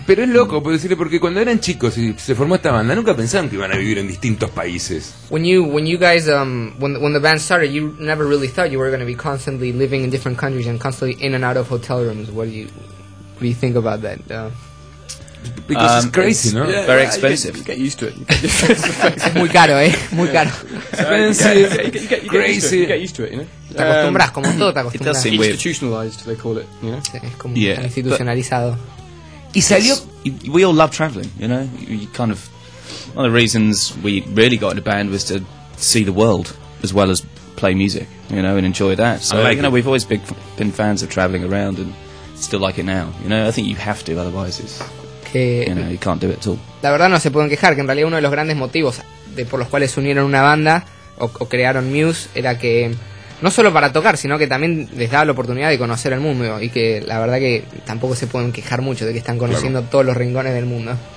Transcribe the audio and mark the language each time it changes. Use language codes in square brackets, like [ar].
[es] Pero es loco, puedo decirle, porque cuando eran chicos y se formó esta banda, nunca pensaban que iban a vivir en distintos países. [en] When the band started, you never really thought you were going to be constantly living in different countries and constantly in and out of hotel rooms. What do you think about that? Because it's crazy, it's, no? Yeah, very expensive. You get used to it. [es] Muy caro, eh? Muy caro. [en] Expensive. Crazy. You get used to it, you know? [es] Te acostumbras, como todo te acostumbras. [en] It does seem institutionalized, they call it, you know? [es] Es como institucionalizado. Y salió. [en] We all love traveling, you know? You kind of. One of the reasons we really got into band was to see the world as well as play music, you know, and enjoy that. So, like, you know, we've always been fans of traveling around and still like it now, you know? I think you have to, otherwise it's. You can't do it at all. [es] La verdad no se pueden quejar, que en realidad uno de los grandes motivos de por los cuales se unieron una banda o crearon Muse era que no solo para tocar, sino que también les daba la oportunidad de conocer el mundo, y que la verdad que tampoco se pueden quejar mucho de que están conociendo, claro, todos los rincones del mundo.